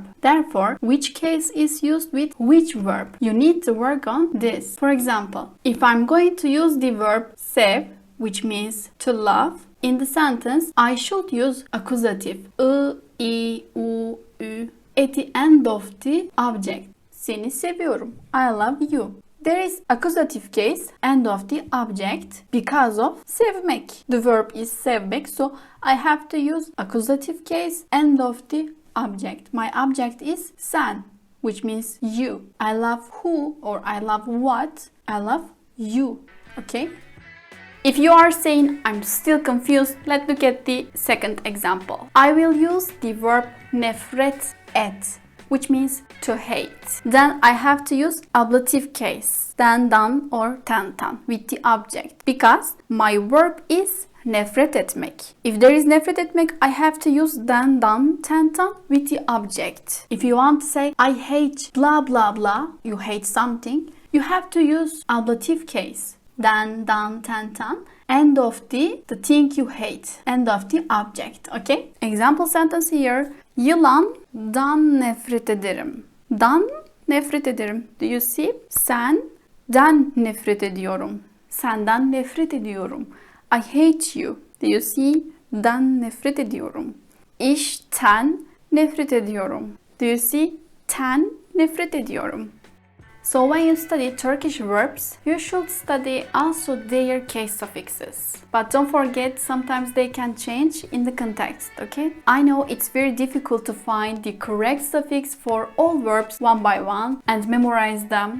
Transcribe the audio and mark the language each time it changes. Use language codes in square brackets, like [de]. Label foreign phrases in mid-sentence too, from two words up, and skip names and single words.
[en] Therefore, which case is used with which verb? You need to work on this. For example, if I'm going to use the verb sev, which means to love, in the sentence, I should use accusative. I, u, ü, at the end of the object. [tr] Seni seviyorum. [en] I love you. There is accusative case, end of the object, because of sevmek. The verb is sevmek, so I have to use accusative case, end of the object. My object is sen, which means you. I love who or I love what? I love you. Okay? If you are saying I'm still confused, let's look at the second example. I will use the verb [tr] nefret et, [en] which means to hate. Then I have to use ablative case, dan or tan with the object, because my verb is [tr] nefret etmek. [en] If there is [tr] nefret etmek, [en] I have to use [tr] dan tan [en] with the object. If you want to say I hate blah blah blah, you hate something, you have to use ablative case. [tr] Dan tan, [en] end of the thing you hate, end of the object, okay? Example sentence here. [tr] Yılandan nefret ederim. Dan nefret ederim. [en] Do you see? [tr] Senden nefret ediyorum. Senden nefret ediyorum. [en] I hate you. Do you see? [tr] Dan nefret ediyorum. İşten nefret ediyorum. [en] Do you see? [tr] Ten nefret ediyorum. [en] So when you study Turkish verbs, you should study also their case suffixes. But don't forget, sometimes they can change in the context, okay? I know it's very difficult to find the correct suffix for all verbs one by one and memorize them.